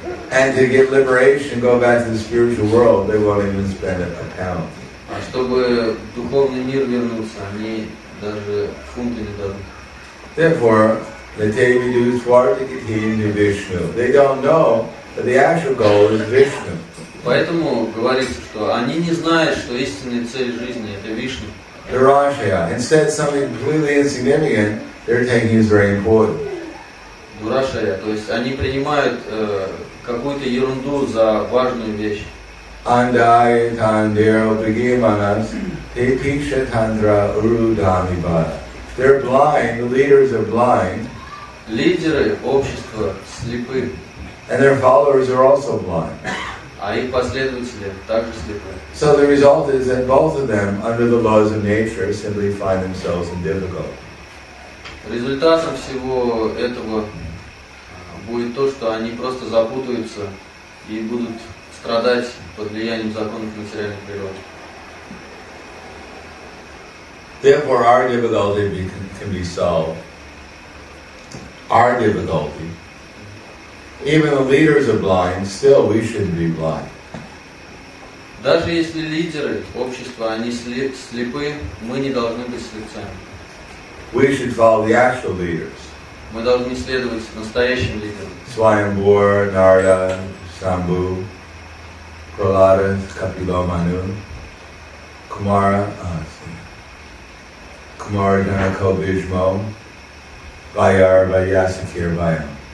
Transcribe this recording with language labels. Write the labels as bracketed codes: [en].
[en] And to get liberation, go back to the spiritual world, they won't even spend a pound. [ru] А чтобы в духовный мир вернуться, они даже фунта не дадут. [en] Therefore, the Devi Swartikati to Vishnu. They don't know that the actual goal is Vishnu. [ru] Поэтому говорится, что они не знают, что истинная цель жизни – это Вишну. Durashaya. [en] Instead, something completely insignificant they're taking is very important. [ru] Дурашая, то есть они принимают какую-то ерунду за важную вещь. Andai tandero pigimanas te piksha tandra urudamibara. [en] They're blind, the leaders are blind. [ru] Лидеры общества слепы. [en] And their followers are also blind. [ru] А их последователи также слепы. [en] So the result is that both of them, under the laws of nature, simply find themselves in difficulty. [ru] Результатом всего этого будет то, что они просто запутаются и будут страдать под влиянием законов материальной природы. [en] Therefore, our difficulty can be solved. Our difficulty. Even the leaders are blind, still we shouldn't be blind. [ru] Даже если лидеры общества, они слепы, мы не должны быть слепцами. [en] We should follow the actual leaders. [ru] Мы должны следовать настоящим лидерам. Swayambhur, Narada, Shambhu, Prahlada, Kapilomanu, Kumara Janako Bhishmo, Vayar, Vayasakir, Vayam.